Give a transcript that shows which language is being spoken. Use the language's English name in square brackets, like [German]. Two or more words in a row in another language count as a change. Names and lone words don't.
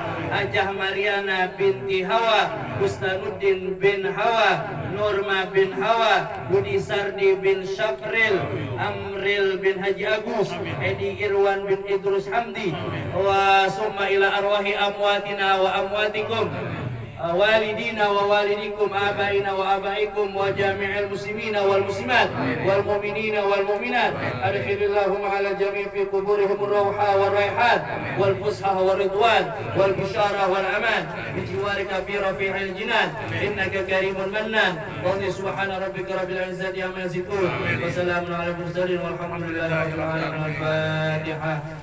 [Arabic] Hajah Mariana binti Hawa, Bustanuddin bin Hawa, Nurma bin Hawa, Budi Sardi bin Syafril, Amril bin Haji Agus, Edi Irwan bin Idrus Hamdi, وثم إلى أرواح أمواتنا وأمواتكم، والدينا ووالديكم، آبائنا وآبائكم، وجميع المسلمين والمسلمات والمؤمنين والمؤمنات. أدخل اللهم على جميع في قبورهم الروح والريحة والفسحة والرضوان والبشارة والأمان بجوارك في رفيع الجنان إنك كريم منان. وسبحان ربك رب العزة عما يصفون وسلام على المرسلين والحمد لله رب العالمين. الفاتحة.